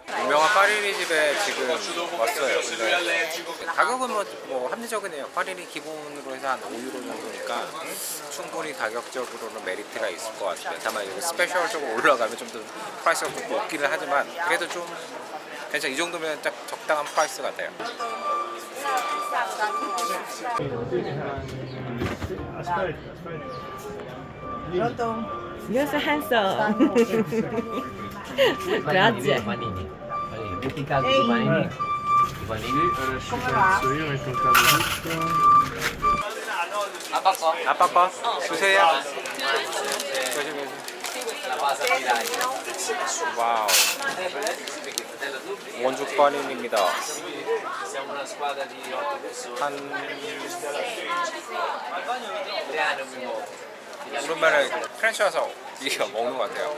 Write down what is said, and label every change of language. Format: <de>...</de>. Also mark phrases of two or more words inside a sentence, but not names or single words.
<ko>유명한 파리니 집에 지금 왔어요. 근데 가격은 뭐 합리적이네요. 파리니 기본으로 해서 한 5유로 정도니까 충분히 가격적으로는 메리트가 있을 것 같아요. 다만 여기 스페셜적으로 올라가면 좀 더 프라이스가 좀 높기는 하지만 그래도 좀 괜찮아. 이 정도면 딱 적당한 프라이스 같아요.</ko> <en>You're so handsome.</en> <it>Grazie. Panini. Metti in caldo i panini. I panini.</it> <ko>아빠 거 주세요. 와우. 원죽 파닌입니다. 오랜만에 프렌치 와서 이거 먹는 것 같아요.</ko>